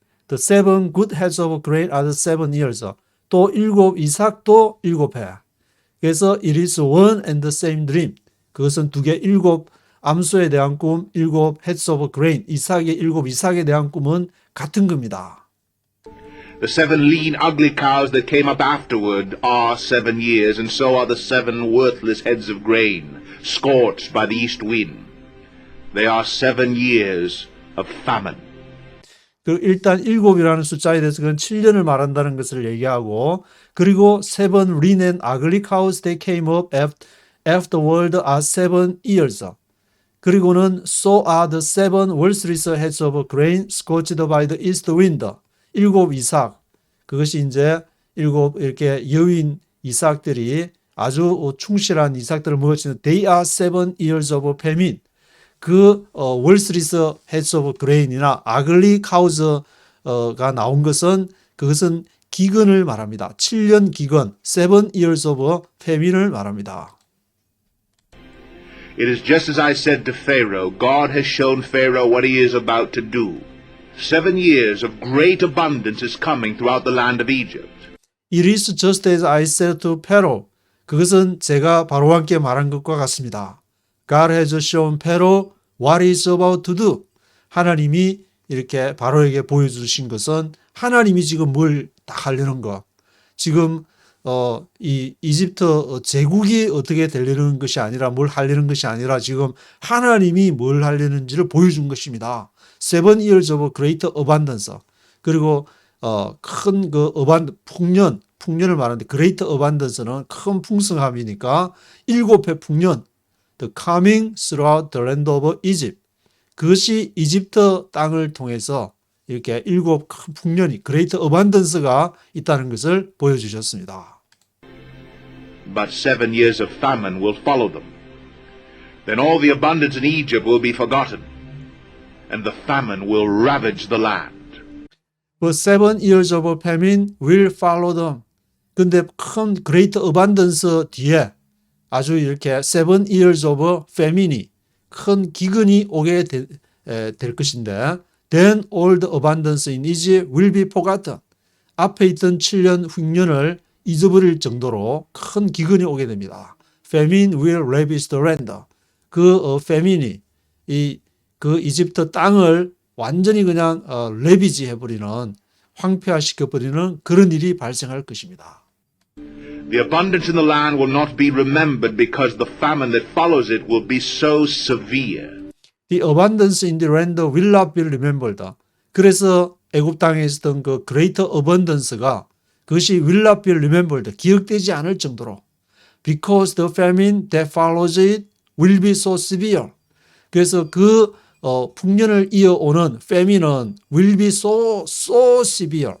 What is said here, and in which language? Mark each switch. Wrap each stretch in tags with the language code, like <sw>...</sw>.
<en>The 7 good heads of grain are the 7 years.</en> <ko>또 7 이삭도 7해.</ko> <en>그래서 it is one and the same dream.</en> <ko>그것은 두 개 7 암소에 대한 꿈,</ko> <en>7 heads of grain,</en> <ko>이삭의 7 이삭에 대한 꿈은 같은 겁니다.</ko> <en>The 7 lean, ugly cows that came up afterward are 7 years, and so are the 7 worthless heads of grain, scorched by the east wind. They are 7 years of famine.</en> <ko>일단 7이라는 숫자에 대해서 그건 7년을 말한다는 것을 얘기하고 그리고</ko> <en>7 lean and ugly cows that came up afterward are 7 years.</en> <ko>그리고는</ko> <en>so are the 7 worthless heads of grain scorched by the east wind.</en> <ko>7 이삭. 그것이 이제 7 이렇게 여인 이삭들이 아주 충실한 이삭들을 먹었지만</ko> <en>they are 7 years of famine.</en> <ko>그</ko> <en>worthless heads of grain</en> <ko>이나</ko> <en>ugly cows</en> <ko>가 나온 것은 그것은 기근을 말합니다. 7년 기근,</ko> <en>7 years of famine</en> <ko>을 말합니다.</ko> <en>It is just as I said to Pharaoh, God has shown Pharaoh what he is about to do. 7 years of great abundance is coming throughout the land of Egypt. It is just as I said to Pharaoh.</en> <ko>그것은 제가 바로와 함께 말한 것과 같습니다.</ko> <en>God has shown Pharaoh what he is about to do.</en> <ko>하나님이 이렇게 바로에게 보여주신 것은 하나님이 지금 뭘 딱 하려는 거. 지금 이 이집트 제국이 어떻게 되려는 것이 아니라 뭘 하려는 것이 아니라 지금 하나님이 뭘 하려는지를 보여준 것입니다.</ko> <en>7 years of great abundance.</en> <ko>그리고 큰 그 풍년을 말하는데</ko> <en>great abundance</en> <ko>는 큰 풍성함이니까 7회 풍년.</ko> <en>The coming throughout the land of Egypt.</en> <ko>그것이 이집트 땅을 통해서 이렇게 7 큰 풍년이</ko> <en>great abundance</en> <ko>가 있다는 것을 보여주셨습니다.</ko> <en>But 7 years of famine will follow them. Then all the abundance in Egypt will be forgotten. and the famine will ravage the land. But 7 years of famine will follow them.</en> <ko>근데 큰 great abundance 뒤에 아주 이렇게 7 years of famine이 큰 기근이 오게 될 것인데</ko> <en>then all the abundance in Egypt will be forgotten.</en> <ko>앞에 있던 7년 흉년을 잊어버릴 정도로 큰 기근이 오게 됩니다.</ko> <en>Famine will ravage the land.</en> <ko>그 famine이 그 이집트 땅을 완전히 그냥 레비지 해버리는 황폐화시켜버리는 그런 일이 발생할 것입니다.</ko> <en>The abundance in the land will not be remembered because the famine that follows it will be so severe. The abundance in the land will not be remembered.</en> <ko>그래서 애굽 땅에 있었던 그 greater abundance가 그것이</ko> <en>will not be remembered.</en> <ko>기억되지 않을 정도로.</ko> <en>Because the famine that follows it will be so severe.</en> <ko>그래서 그 풍년을 이어오는 famine은</ko> <en>will be so severe.</en>